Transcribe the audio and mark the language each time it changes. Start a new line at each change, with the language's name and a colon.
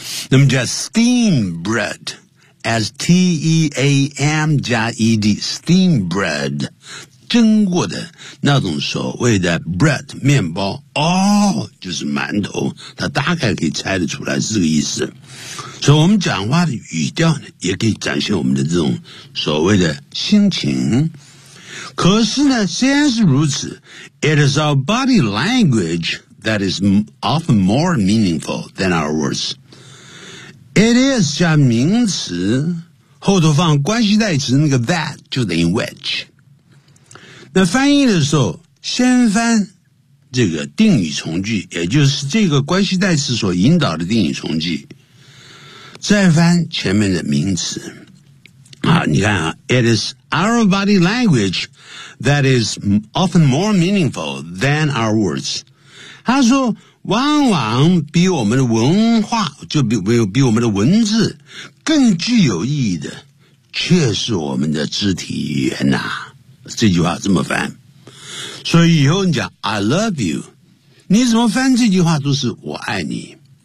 Chinese: 那么叫 steam bread， S-T-E-A-M 加 E-D， steam bread， 蒸过的那种所谓的 bread， 面包，哦，就是馒头，它大概可以猜得出来是这个意思。所以我们讲话的语调呢，也可以展现我们的这种所谓的心情。可是呢，虽然是如此
English: ，it is our body language that is often more meaningful than our words.
Chinese: It is 加名词，后头放关系代词那个 that 就等于 which。那翻译的时候，先翻这个定语从句，也就是这个关系代词所引导的定语从句，再翻前面的名词。啊，你看啊
English: ，it is our body language that is often more meaningful than our words。
Chinese: 他说，往往比我们的文化，就比我们的文字更具有意义的，却是我们的肢体语言呐。这句话这么翻，所以以后你讲
English: I love you，
Chinese: 你怎么翻这句话都是我爱你。